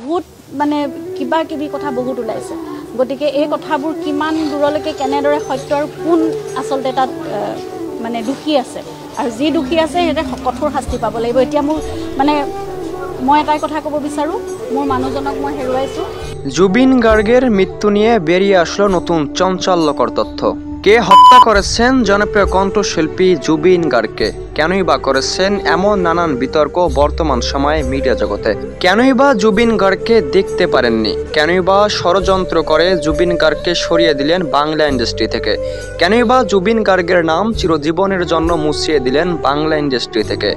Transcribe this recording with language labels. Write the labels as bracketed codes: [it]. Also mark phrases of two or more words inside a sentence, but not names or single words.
[as] বহুত মানে কিবা কিবি কথা বহুত ওলাইছে গতিকে এই কথাবোৰ কিমান দূৰলৈকে কেনেদৰে সত্যৰ কোন আচলতে তাত মানে দুখী আছে আৰু যি দুখী আছে সিহঁতে কঠোৰ শাস্তি পাব লাগিব এতিয়া মোৰ মানে মই এটাই কথা ক'ব বিচাৰো মোৰ মানুহজনক মই হেৰুৱাইছো [bn] জুবিন গার্গের মৃত্যু নিয়ে বেরিয়ে আসলো নতুন চাঞ্চল্যকর তথ্য কে হত্যা করেছেন জনপ্রিয় কণ্ঠশিল্পী জুবিন গার্গকে কেনই বা করেছেন এমন নানান বিতর্ক বর্তমান সময়ে মিডিয়া জগতে কেনই বা জুবিন গার্গকে দেখতে পারেননি কেনই বা ষড়যন্ত্র করে জুবিন গার্গকে সরিয়ে দিলেন বাংলা ইন্ডাস্ট্রি থেকে কেনই বা জুবিন গার্গের নাম চিরজীবনের জন্য মুছিয়ে দিলেন বাংলা ইন্ডাস্ট্রি থেকে